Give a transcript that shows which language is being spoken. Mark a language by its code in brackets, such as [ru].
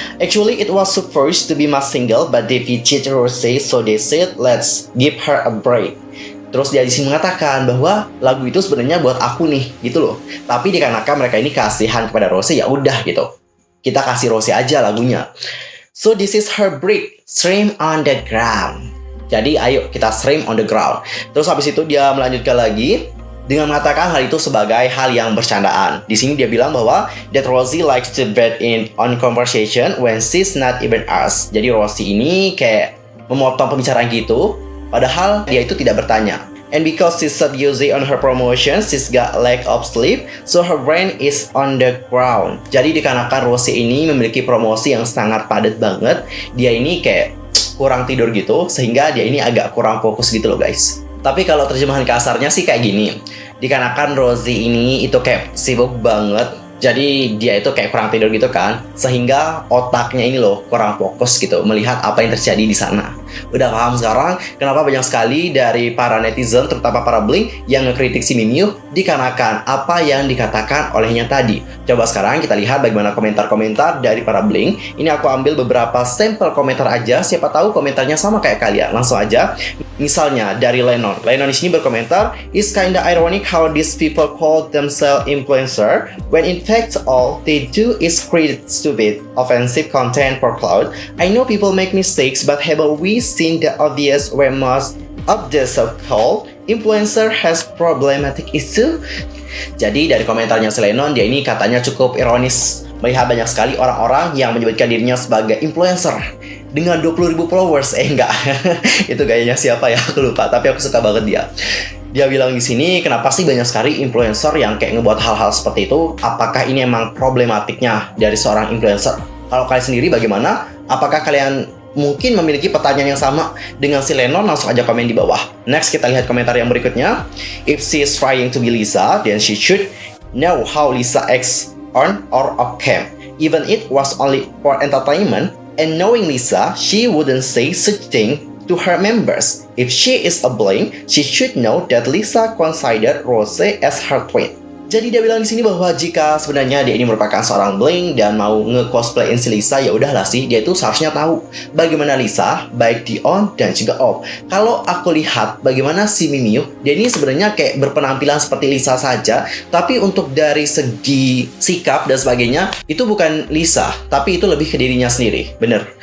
[en] Actually, it was supposed to be my single, but they featured Rose, so they said, let's give her a break. [id] Terus dia di sini mengatakan bahwa lagu itu sebenarnya buat aku nih, gitu loh. Tapi dikarenakan mereka ini kasihan kepada Rose, ya udah gitu. Kita kasih Rose aja lagunya. [en] So this is her break, stream on the ground. [id] Jadi ayo kita stream on the ground. Terus habis itu dia melanjutkan lagi dengan mengatakan hal itu sebagai hal yang bercandaan. Di sini dia bilang bahwa [en] that Rosie likes to bet in on conversation when she's not even asked. [id] Jadi Rosie ini kayak memotong pembicaraan gitu, padahal dia itu tidak bertanya. [en] And because she's so busy on her promotion, she's got lack of sleep, so her brain is on the ground. [id] Jadi dikarenakan Rosie ini memiliki promosi yang sangat padat banget, dia ini kayak kurang tidur gitu, sehingga dia ini agak kurang fokus gitu loh guys. Tapi kalau terjemahan kasarnya sih kayak gini. Dikarenakan Rosie ini itu kayak sibuk banget, jadi dia itu kayak kurang tidur gitu kan, sehingga otaknya ini loh kurang fokus gitu melihat apa yang terjadi di sana. Udah paham sekarang kenapa banyak sekali dari para netizen, terutama para Blink, yang ngekritik si Mimiyu dikarenakan apa yang dikatakan olehnya tadi. Coba sekarang kita lihat bagaimana komentar-komentar dari para Blink. Ini aku ambil beberapa sampel komentar aja, siapa tahu komentarnya sama kayak kalian. Langsung aja. Misalnya dari Lennon. [en] Lennon [id] di sini berkomentar, [en] "It's kinda ironic how these people call themselves influencer when in fact all they do is create stupid, offensive content for clout. I know people make mistakes, but haven't we seen the obvious where most of the so-called influencer has problematic issue?" [id] Jadi dari komentarnya si Lennon, dia ini katanya cukup ironis melihat banyak sekali orang-orang yang menyebutkan dirinya sebagai influencer dengan 20.000 followers. Enggak. Itu gayanya siapa ya? Aku lupa, tapi aku suka banget dia. Dia bilang di sini, kenapa sih banyak sekali influencer yang kayak ngebuat hal-hal seperti itu? Apakah ini emang problematiknya dari seorang influencer? Kalau kalian sendiri bagaimana? Apakah kalian mungkin memiliki pertanyaan yang sama dengan si Lennon? Langsung aja komen di bawah. Next, kita lihat komentar yang berikutnya. [en] If she is trying to be Lisa, then she should know how Lisa acts on or off cam. Even it was only for entertainment, and knowing Lisa, she wouldn't say such thing to her members. If she is a Blink, she should know that Lisa considered Rose as her twin. [id] Jadi dia bilang di sini bahwa jika sebenarnya dia ini merupakan seorang Blink dan mau nge-cosplayin si Lisa, ya udahlah sih, dia itu seharusnya tahu bagaimana Lisa baik di on dan juga off. Kalau aku lihat bagaimana si Mimiyu, dia ini sebenarnya kayak berpenampilan seperti Lisa saja, tapi untuk dari segi sikap dan sebagainya itu bukan Lisa, tapi itu lebih ke dirinya sendiri. Bener.